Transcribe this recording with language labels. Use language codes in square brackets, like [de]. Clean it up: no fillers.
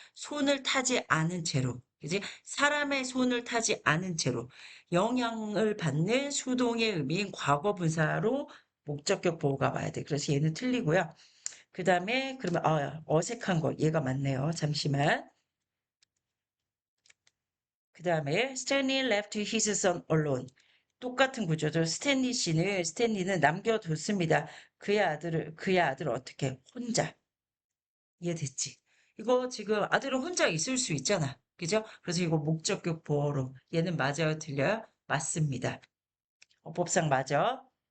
[ko] 손을 타지 않은 채로. 그지? 사람의 손을 타지 않은 채로. 영향을 받는 수동의 의미인 과거 분사로 목적격 보호가 와야 돼. 그래서 얘는 틀리고요. 그 다음에 그러면 어색한 거 얘가 맞네요. 잠시만. 그 다음에 [en] Stanley left his son alone. [ko] 똑같은 구조죠. 스탠리는 남겨뒀습니다. 그의 아들을 어떻게 혼자. 이해됐지? 이거 지금 아들은 혼자 있을 수 있잖아. 그죠? 그래서 이거 목적격 보어로 얘는 맞아요, 틀려요? 맞습니다. 법상 맞아.